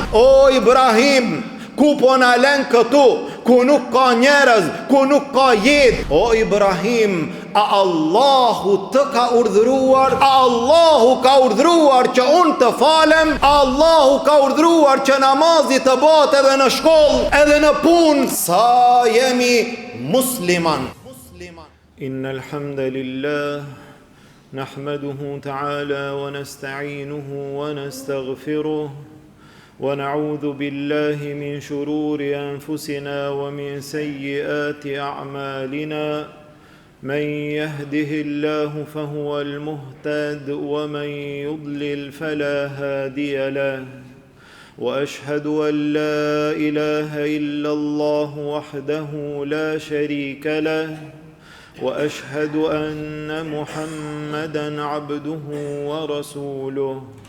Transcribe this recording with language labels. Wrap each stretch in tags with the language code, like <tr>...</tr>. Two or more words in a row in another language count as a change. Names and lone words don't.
<sq>O Ibrahim, ku po na len këtu, ku nuk ka njerëz, ku nuk ka jetë. O Ibrahim, a Allahu të ka urdhëruar? A Allahu ka urdhëruar që unë të falem? A Allahu ka urdhëruar që namazi të bëhet edhe në shkollë, edhe në punë? Sa jemi musliman.</sq> <ar>إن الحمد لله نحمده تعالى ونستعينه ونستغفره ونعوذ بالله من شرور أنفسنا ومن سيئات أعمالنا من يهده الله فهو المهتد ومن يضلل فلا هادي له وأشهد أن لا إله إلا الله وحده لا شريك له وأشهد أن محمدا عبده ورسوله</ar>